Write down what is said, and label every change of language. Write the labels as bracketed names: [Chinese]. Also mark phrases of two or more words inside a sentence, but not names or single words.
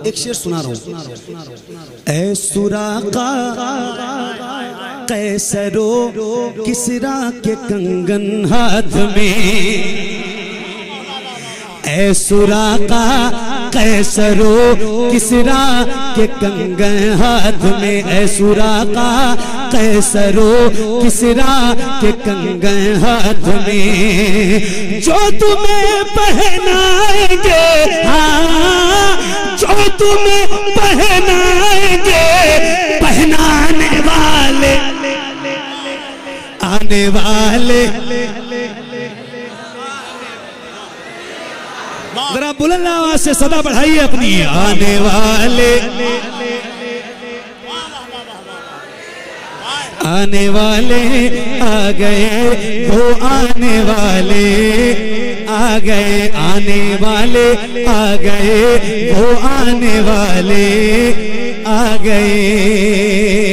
[Hindi] एक शेर सुना रहा हूँ। ऐ सुराका कैसरो किसरा के कंगन हाथ में, ऐ सुराका कैसरो किसरा के कंगन हाथ में, ऐ सुराका कैसरो किसरा के कंगन हाथ में। जो तुम्हें पहनाएंगे, हाँ जो तुम्हें पहनाएंगे, पहनाने वाले आने वाले। जरा बुलंद आवाज से सदा बढ़ाइए अपनी, आने वाले, आने वाले आ गए वो, आने वाले आ गए, आने वाले आ गए वो, आने वाले आ गए।